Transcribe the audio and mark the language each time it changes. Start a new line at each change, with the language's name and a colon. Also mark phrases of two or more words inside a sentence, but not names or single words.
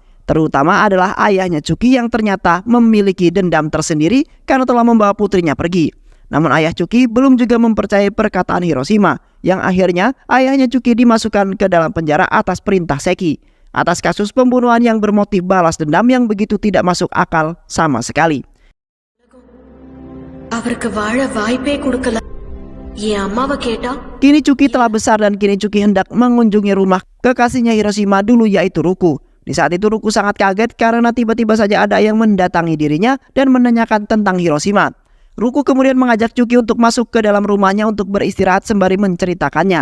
Indonesian: Terutama adalah ayahnya Chucky yang ternyata memiliki dendam tersendiri karena telah membawa putrinya pergi. Namun ayah Chucky belum juga mempercayai perkataan Hiroshima, yang akhirnya ayahnya Chucky dimasukkan ke dalam penjara atas perintah Seki, atas kasus pembunuhan yang bermotif balas dendam yang begitu tidak masuk akal sama sekali.
Tamil: அவருக்கு வாழ வாய்ப்பே கொடுக்கல. என் அம்மாவை கேட்டா
Indonesian: Kini Chucky telah besar dan kini Chucky hendak mengunjungi rumah kekasihnya Hiroshima dulu yaitu Ruku. Di saat itu Ruku sangat kaget karena tiba-tiba saja ada yang mendatangi dirinya dan menanyakan tentang Hiroshima. Ruku kemudian mengajak Chucky untuk masuk ke dalam rumahnya untuk beristirahat sembari menceritakannya.